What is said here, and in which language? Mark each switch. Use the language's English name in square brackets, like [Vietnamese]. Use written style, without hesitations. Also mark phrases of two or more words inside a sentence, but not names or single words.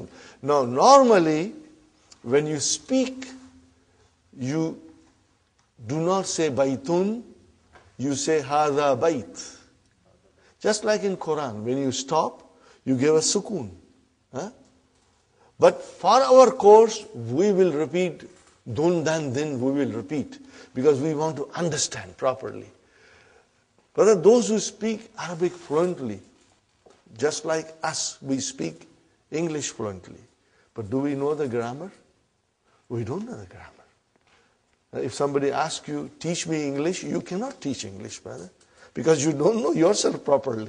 [English] Now, normally, when you speak, you do not say baytun, you say [Arabic] هذا بيت. [English] Just like in Qur'an, when you stop, you give a sukoon. But for our course, we will repeat dun, dan, din, we will repeat because we want to understand properly. Brother, those who speak Arabic fluently, just like us, we speak English fluently. But do we know the grammar? We don't know the grammar. If somebody asks you, teach me English, you cannot teach English, brother, because you don't know yourself properly.